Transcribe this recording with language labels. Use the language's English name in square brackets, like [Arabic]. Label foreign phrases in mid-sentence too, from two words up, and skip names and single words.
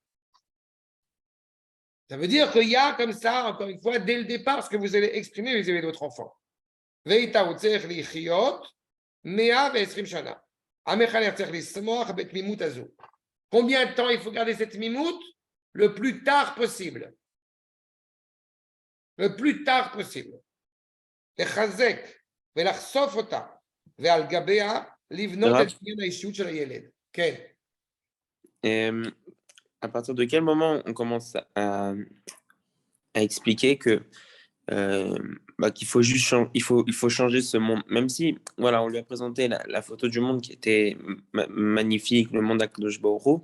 [French] Ça veut dire qu'il y a comme ça, encore une fois, dès le départ, ce que vous allez exprimer vis-à-vis de votre enfant. Combien de temps il faut garder cette mimout? Le plus tard possible. Le plus tard possible. [Hebrew] לחזק ולחשוף אותה, ועל גביה לבנות Rav, את בניין האישיות של הילד. כן. [French] À partir de quel moment on commence à expliquer que qu'il faut juste il faut changer ce monde, même si voilà, on lui a présenté la photo du monde qui était magnifique, le monde d' [Hebrew] הקדוש ברוך הוא.